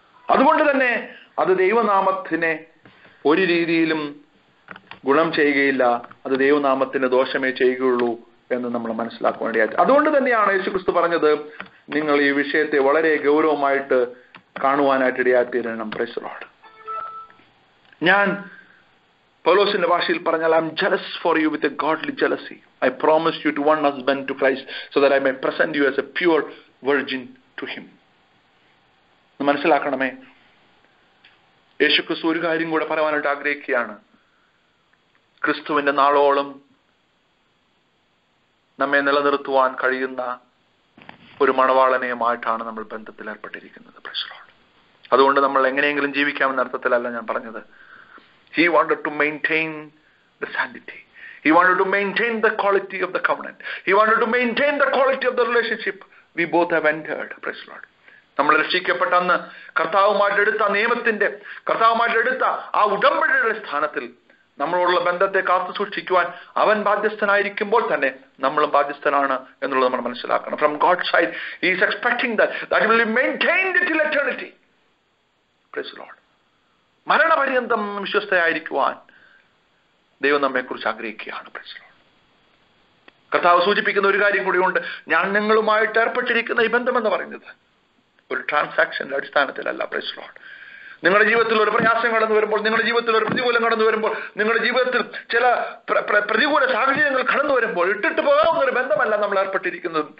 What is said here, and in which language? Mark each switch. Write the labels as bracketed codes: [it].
[ml] അതുകൊണ്ട് തന്നെ അത് ദൈവനാമത്തിനെ ഒരു രീതിയിലും ഗുണം ചെയ്യുകയില്ല, അത് ദൈവനാമത്തിന് ദോഷമേ ചെയ്യുകയുള്ളൂ എന്ന് നമ്മൾ മനസ്സിലാക്കുവാനിടയായി. അതുകൊണ്ട് തന്നെയാണ് യേശുക്രിസ്തു പറഞ്ഞത്, നിങ്ങൾ ഈ വിഷയത്തെ വളരെ ഗൗരവമായിട്ട് കാണുവാനായിട്ടിടയായിത്തീരണം. [en] Praise the lord. [ml] ഞാൻ പൗലോസിന്റെ ഭാഷയിൽ പറഞ്ഞാൽ, [en] I am jealous for you with a godly jealousy. I promised you to one husband to Christ so that I may present you as a pure virgin to him. [ml] മനസ്സിലാക്കണമേ, യേശുക്രിസ്തു ഒരു കാര്യം കൂടെ പറയാനായിട്ട് ആഗ്രഹിക്കുകയാണ്. ക്രിസ്തുവിന്റെ നാളോളം നമ്മെ നിലനിർത്തുവാൻ കഴിയുന്ന ഒരു മണവാളനെയുമായിട്ടാണ് നമ്മൾ ബന്ധത്തിൽ ഏർപ്പെട്ടിരിക്കുന്നത്. അതുകൊണ്ട് നമ്മൾ എങ്ങനെയെങ്കിലും ജീവിക്കാമെന്ന അർത്ഥത്തിലല്ല ഞാൻ പറഞ്ഞത്. [en] He wanted to maintain the sanctity. He wanted to maintain the quality of the covenant. He wanted to maintain the quality of the relationship we both have entered. Praise the Lord. [ml] നമ്മൾ രക്ഷിക്കപ്പെട്ട അന്ന് കർത്താവുമായിട്ടെടുത്ത നിയമത്തിന്റെ, കർത്താവുമായിട്ടെടുത്ത ആ ഉടമ്പടിയുടെ സ്ഥാനത്തിൽ നമ്മളോടുള്ള ബന്ധത്തെ കാത്തു സൂക്ഷിക്കുവാൻ അവൻ ബാധ്യസ്ഥനായിരിക്കുമ്പോൾ തന്നെ നമ്മളും ബാധ്യസ്ഥനാണ് എന്നുള്ളത് നമ്മൾ മനസ്സിലാക്കണം. [en] From God's side, He is expecting that He will be maintained till eternity. Praise the Lord. [ml] മരണപര്യന്തം വിശ്വസ്തയായിരിക്കുവാൻ ദൈവം നമ്മെക്കുറിച്ച് ആഗ്രഹിക്കുകയാണ്. [en] Praise the lord. [ml] കർത്താവ് സൂചിപ്പിക്കുന്ന ഒരു കാര്യം കൂടിയുണ്ട്. ഞാൻ നിങ്ങളുമായിട്ട് ഏർപ്പെട്ടിരിക്കുന്ന ഈ ബന്ധം എന്ന് പറയുന്നത് ഒരു ട്രാൻസാക്ഷന്റെ അടിസ്ഥാനത്തിലല്ല. [en] Praise the lord. [ml] നിങ്ങളുടെ ജീവിതത്തിൽ ഒരു പ്രയാസം കടന്നു വരുമ്പോൾ, നിങ്ങളുടെ ജീവിതത്തിൽ ഒരു പ്രതികൂലം കടന്നു വരുമ്പോൾ, നിങ്ങളുടെ ജീവിതത്തിൽ ചില പ്രതികൂല സാഹചര്യങ്ങൾ കടന്നു വരുമ്പോൾ ഇട്ടിട്ട് പോകാവുന്ന ഒരു ബന്ധമല്ല നമ്മൾ ഏർപ്പെട്ടിരിക്കുന്നത്.